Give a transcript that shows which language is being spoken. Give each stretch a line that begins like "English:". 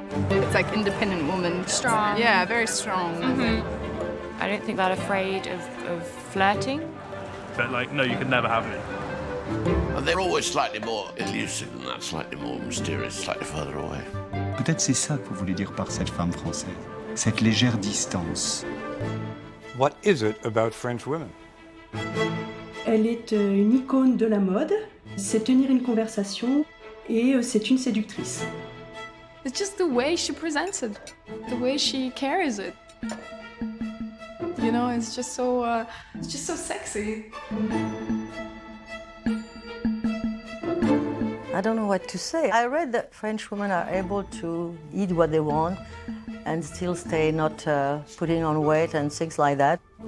English: It's like independent woman. Strong. Yeah, very strong. Mm-hmm. I don't think they're afraid of flirting. But like, no, you could never have me. And they're always slightly more elusive than that, slightly more mysterious, slightly further away.
French: Peut-être c'est ça que vous voulez dire par cette femme française, cette légère distance.
English: What is it about French women?
French: Elle est une icône de la mode, c'est tenir une conversation et c'est une séductrice.
English: It's just the way she presents it, the way she carries it. You know, it's just so sexy. I don't know what to say. I read that French women are able to eat what they want and still stay not putting on weight and things like that.